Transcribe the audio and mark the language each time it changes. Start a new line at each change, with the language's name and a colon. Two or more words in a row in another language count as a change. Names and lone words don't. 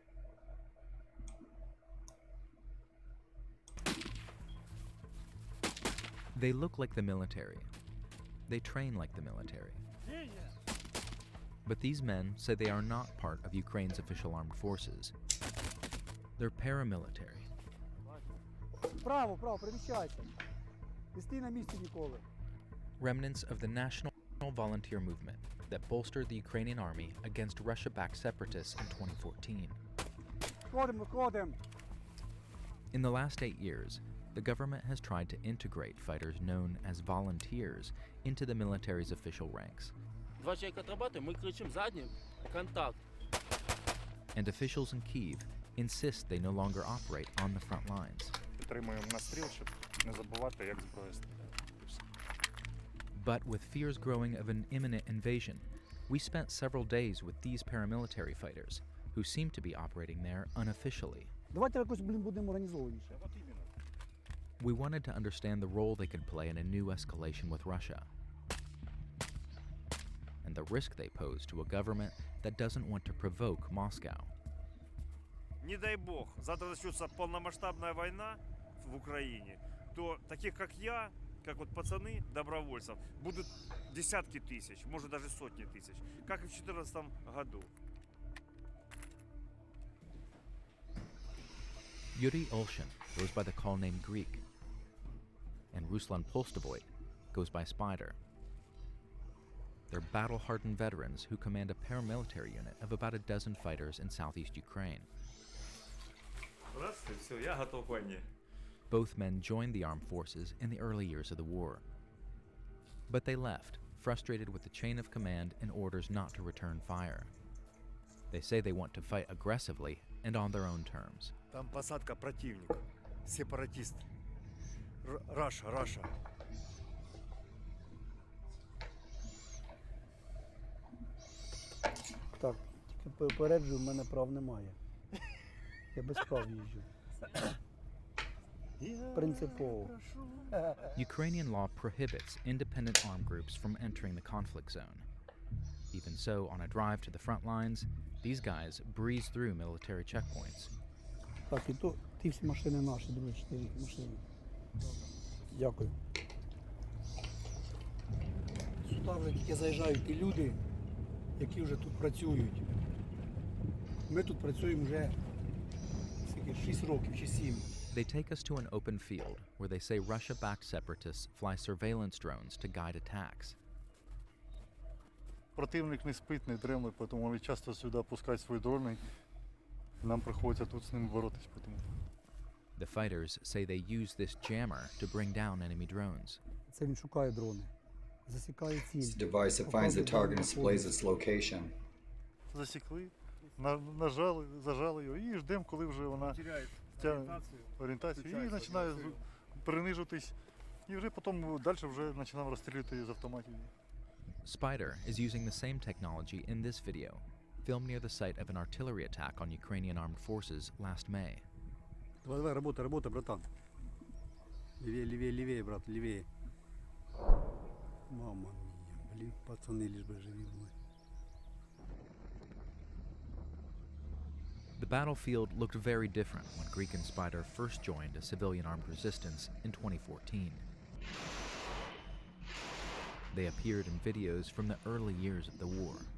English: They look like the military. They train like the military. But these men say they are not part of Ukraine's official armed forces. They're paramilitary.
Ukrainian: Право, переміщайся. Не стій на місці ніколи.
English: Remnants of the national volunteer movement that bolstered the Ukrainian army against Russia-backed separatists in 2014.
Ukrainian: Виходимо.
English: In the last 8 years, the government has tried to integrate fighters known as volunteers into the military's official ranks. And officials in Kyiv insist they no longer operate on the front lines. But with fears growing of an imminent invasion, we spent several days with these paramilitary fighters, who seem to be operating there unofficially.
Ukrainian: Давайте якось, будемо організованіше.
English: We wanted to understand the role they could play in a new escalation with Russia, and the risk they pose to a government that doesn't want to provoke Moscow.
Russian: Не дай бог, завтра начнется полномасштабная война в Украине, то таких как я, как вот пацаны, добровольцев, будут десятки тысяч, может даже сотни тысяч, как и в 2014 году.
English: Yuri Olshin goes by the call name Greek, and Ruslan Polstovoy goes by Spider. They're battle-hardened veterans who command a paramilitary unit of about a dozen fighters in southeast Ukraine. Both men joined the armed forces in the early years of the war. But they left, frustrated with the chain of command and orders not to return fire. They say they want to fight aggressively and on their own terms.
Ukrainian: Там посадка противник, сепаратист.
English: Russia.
Ukrainian: Так, тільки попереджую, в мене прав немає. Я без прав їжджу. Принципово.
English: Ukrainian law prohibits independent armed groups from entering the conflict zone. Even so, on a drive to the front lines, these guys breeze through military checkpoints.
Ukrainian: Так, і то, ті всі машини наші, другі 4 машини. Дякую. Сюди вже тільки заїжджають ті люди, які вже тут працюють. Ми тут працюємо вже 6 років чи 7.
English: They take us to an open field where they say Russia-backed separatists fly surveillance drones to guide attacks.
Ukrainian: Противник не спить, не дремле, тому вони часто сюди пускають свої дрони. Нам приходиться тут з ними боротись.
English: The fighters say they use this jammer to bring down enemy drones.
Ukrainian: Це він шукає дрони. Засікає ціль.
English: It's a device that finds the target and displays its location.
Ukrainian: Засікли, зажали його і ждемо, коли вже вона тягне орієнтацію і починає принижитись. І вже потім далі вже починав розстрілювати з автоматів.
English: Spider is using the same technology in this video, filmed near the site of an artillery attack on Ukrainian armed forces last May.
Russian: Давай, работай, братан. Левее, брат, левее. Мама мия, блин, пацаны лишь бы живи были.
English: The battlefield looked very different when Greek and Spider first joined a civilian armed resistance in 2014. They appeared in videos from the early years of the war.